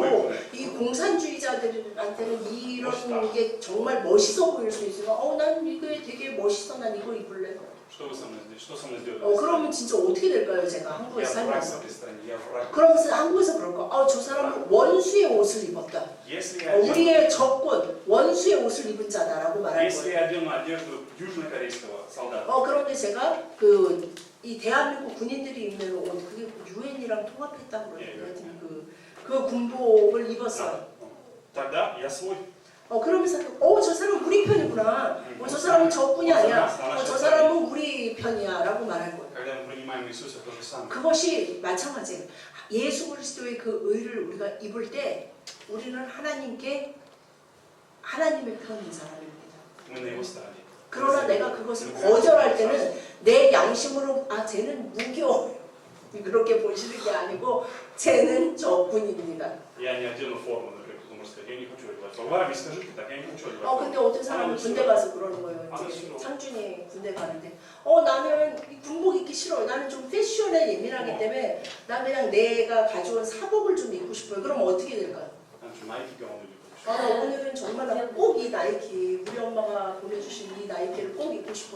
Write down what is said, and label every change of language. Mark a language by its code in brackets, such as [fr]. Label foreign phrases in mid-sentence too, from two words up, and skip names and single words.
[ko] 너무 이 공산주의자들한테는 이런 멋있다. 게 정말 멋있어 보일 수 있으면 난 이게 되게 멋있어 난 이거 입을래. [ru] Что вы со мной сделали? Что со мной сделали? [ko] 그러면 진짜 어떻게 될까요 제가 [ru] Я [ko] 한국에서 [ru] враг в [ko] 살면서. [ru] этой стране. Я враг. [ko] 그러면서 한국에서 그럴까? 저 사람은 원수의 옷을 입었다. [ru] Если я одену, [ko] 우리의 적군, 원수의 옷을 입은 자다라고 말할 [ru] если [ko] 거예요. [ru] я одену одежду южнокорейского солдата, [ko] 그런데 제가 이 대한민국 군인들이 입는 옷, 그게 유엔이랑 통합했다고 그러더니 그 군복을 입었어요. [ru] тогда я свой. [ko] 그러면서 저 사람 우리 편이구나. 저 사람은 적군이 아니야. 저 사람은 우리 편이야라고 말할 거예요. [ru] Когда мы принимаем Иисуса, то же самое. [ko] 그것이 마찬가지예요. 예수 그리스도의 그 의를 우리가 입을 때 우리는 하나님께 하나님의 편인 사람입니다. [ru] Мы на Его стороне. [ko] 그러나 내가 그것을 거절할 때는 내 양심으로 쟤는 무교 그렇게 보시는 게 아니고 쟤는 저뿐입니다. [ru] Я не одену форму, например, кто может сказать, я не хочу одевать форму. Варвар, скажи ты так, я не хочу одевать форму. [ko] 근데 어떤 사람은 군대 가서 그러는 거예요. 아, 이제 싫어. 상준이 군대 가는데 나는 이 군복 입기 싫어. 나는 좀 패션에 예민하기 때문에 난 그냥 내가 가져온 사복을 좀 입고 싶어요. 그럼 어떻게 될까요? 난 좀 나이키 경험을 입고 싶어. 나 오늘은 정말 꼭 이 나이키 우리 엄마가 보내주신 이 나이키를 꼭 입고 싶어요.